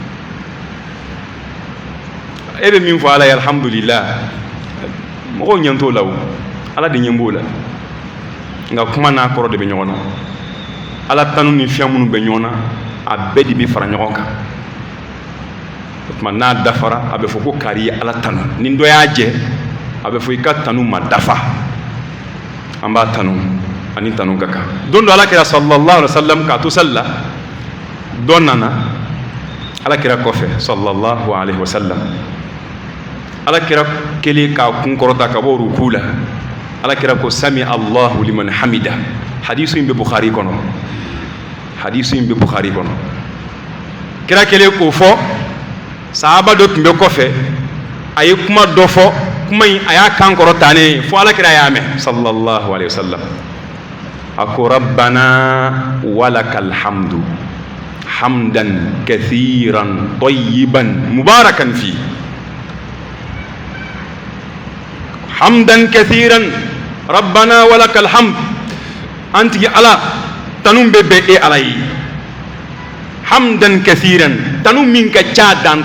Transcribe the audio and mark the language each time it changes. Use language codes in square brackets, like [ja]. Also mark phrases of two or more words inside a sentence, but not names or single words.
[bm] e bɛ min fɔ ala ye alhamdulillah mɔgɔw ɲɛ t'o la o ala de ɲɛ b'o la nka kuma n'a kɔrɔ de bɛ ɲɔgɔn na ala tanu ni fɛn minnu bɛ ɲɔgɔn na a bɛɛ de bɛ fara ɲɔgɔn kan o tuma n'a dafara a bɛ fɔ ko kari ye ala tanu ni dɔ y'a jɛ a bɛ fɔ i ka tanu ma dafa an b'a tanu ani tanu ka kan don dɔ alakira [ar] صلى الله عليه وسلم [bm] k'a to sali la dɔ nana alakira kɔfɛ [ar] صلى الله عليه وسلم [bm] alakira kelen k'a kun kɔrɔta ka bɔ ruku la alakira ko [ar] سمع الله لمن حمده [bm] hadisu in bɛ bukhari kɔnɔ kira kelen k'o fɔ sahaba dɔ tun bɛ kɔfɛ a ye kuma dɔ fɔ kuma in a y'a kan kɔrɔta ne fo alakira y'a mɛn [ar] صلى الله عليه وسلم [bm] a ko [ar] ربنا ولك الحمد حمدا كثيرا طيبا مباركا في حمدا كثيرا ربنا ولك الحمد [bm] an tigi ala tanu bɛ bɛn e ala ye [ar] حمدا كثيرا [bm] tanu min ka ca dan